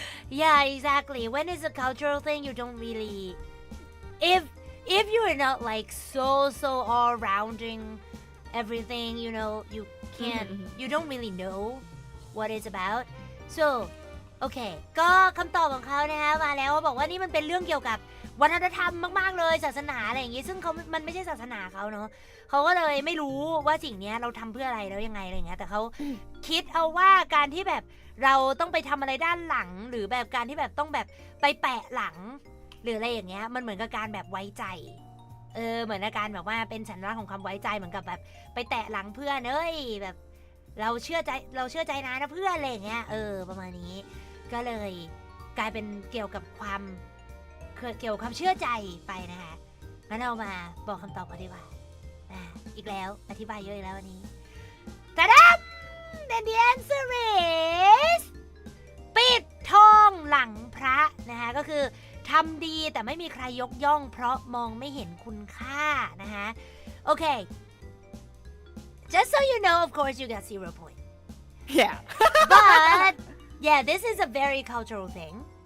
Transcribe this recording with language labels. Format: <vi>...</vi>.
<en>Yeah, exactly. When it's a cultural thing, you don't really... If you're not like so all rounding everything, you know, you can't, you don't really know what it's about.</en> <th>So, โอเค ก็คำตอบของเขานะคะมาแล้วบอกว่านี่มันเป็นเรื่องเกี่ยวกับ วัฒนธรรมมากๆเลยศาสนาอะไรอย่างงี้ซึ่งมันไม่ใช่ศาสนาเขาเนาะเขาก็เลยไม่รู้ว่าสิ่งนี้เราทำเพื่ออะไรแล้วยังไงอะไรอย่างเงี้ยแต่เขาคิดเอาว่าการที่แบบเราต้องไปทำอะไรด้านหลังหรือแบบการที่แบบต้องแบบไปแปะหลังหรืออะไรอย่างเงี้ยมันเหมือนกับการแบบไว้ใจเหมือนกับการแบบว่าเป็นสัญลักษณ์ของความไว้ใจเหมือนกับแบบไปแตะหลังเพื่อนแบบเราเชื่อใจนายนะเพื่อนอะไรอย่างเงี้ยประมาณนี้ก็เลยกลายเป็นเกี่ยวกับความ เชื่อใจไปนะคะงั้นเรามาบอกคำตอบกันดีกว่าอีกแล้วอธิบายเยอะอีกแล้ววันนี้ตะดับ</th> <en>and the answer is</en> <th>ปิดทองหลังพระนะคะก็คือทำดีแต่ไม่มีใครยกย่องเพราะมองไม่เห็นคุณค่านะคะโอเค</th> <en>just so you know of course you got 0 point Yeah. but yeah this is a very cultural thing</en>